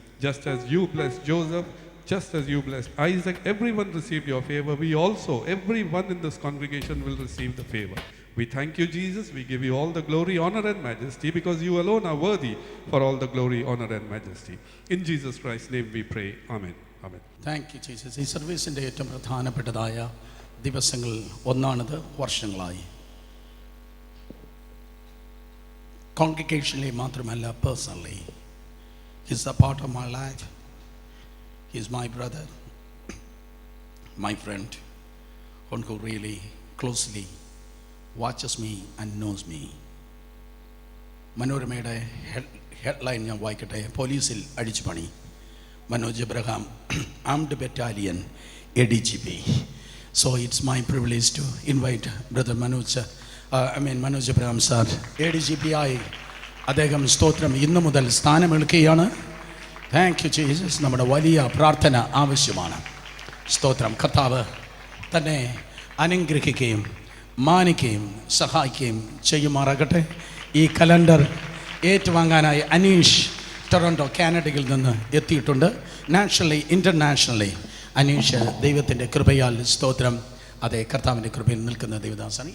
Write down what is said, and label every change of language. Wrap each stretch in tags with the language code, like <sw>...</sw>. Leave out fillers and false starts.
<en>Just as you blessed Joseph, just as you blessed Isaac, everyone received your favor. We also, everyone in this congregation will receive the favor. We thank you, Jesus. We give you all the glory, honor, and majesty because you alone are worthy for all the glory, honor, and majesty. In Jesus Christ's name we pray. Amen. Amen. Thank you Jesus.</en> <ml>ഈ സർവീസിൻ്റെ ഏറ്റവും പ്രധാനപ്പെട്ടതായ ദിവസങ്ങളിൽ ഒന്നാണിത്. വർഷങ്ങളായി കോൺഗ്രിഗേഷനിലെ മാത്രമല്ല,</ml> <en>Personally his a part of my life. His my brother, my friend, one who really closely watches me and knows me.</en> <ml>മനോരമയുടെ headline ഞാൻ വായിക്കട്ടെ. പോലീസിൽ അടിച്ചു പണി. Manoj Abraham, armed battalion ADGP.</ml> <en>So it's my privilege to invite Brother Manoj Abraham sir, ADGP</en> <ml>ആയി അദ്ദേഹം സ്തോത്രം ഇന്നു മുതൽ സ്ഥാനമേൽക്കുകയാണ്.</ml> <en>Thank you Jesus.</en> <ml>നമ്മുടെ വലിയ പ്രാർത്ഥന ആവശ്യമാണ്. സ്തോത്രം. കർത്താവ് തന്നെ അനുഗ്രഹിക്കുകയും മാനിക്കുകയും സഹായിക്കുകയും ചെയ്യുമാറാകട്ടെ. ഈ കലണ്ടർ ഏറ്റുവാങ്ങാനായി അനീഷ് ടൊറൻറ്റോ കാനഡയിൽ നിന്ന് എത്തിയിട്ടുണ്ട്. നാഷണലി ഇൻ്റർനാഷണലി അനീഷ് ദൈവത്തിൻ്റെ കൃപയാൽ സ്തോത്രം അതേ കർത്താവിൻ്റെ കൃപയിൽ നിൽക്കുന്ന ദൈവദാസാണ്.</ml>